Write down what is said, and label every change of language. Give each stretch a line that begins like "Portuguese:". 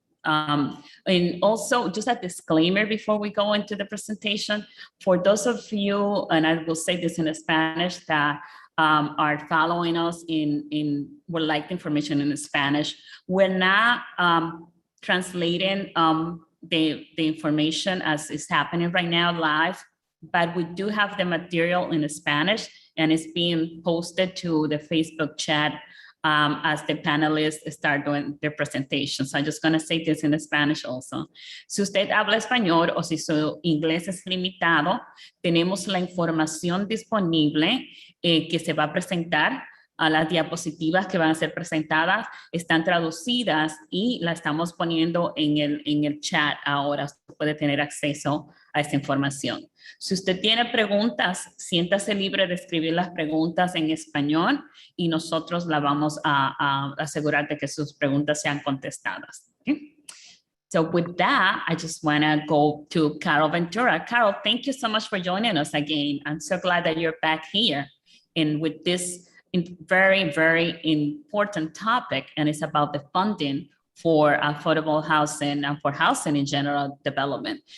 English: And also just a disclaimer before we go into the presentation, for those of you, and I will say this in Spanish, that are following us would like the information in Spanish, we're not translating the information as is happening right now live, but we do have the material in Spanish and it's being posted to the Facebook chat as the panelists start doing their presentation. So I'm just going to say this in Spanish also.
Spanish: Si usted habla español o si su inglés es limitado, tenemos la información disponible que se va a presentar. A las diapositivas que van a ser presentadas están traducidas y la estamos poniendo en el chat ahora. Usted puede tener acceso a esta información. Si usted tiene preguntas, siéntase libre de escribir las preguntas en español y nosotros la vamos a asegurar de que sus preguntas sean contestadas.
English: Okay? So with that, I just want to go to Carol Ventura. Carol, thank you so much for joining us again. I'm so glad that you're back here. And with this very, very important topic, and it's about the funding for affordable housing and for housing in general development.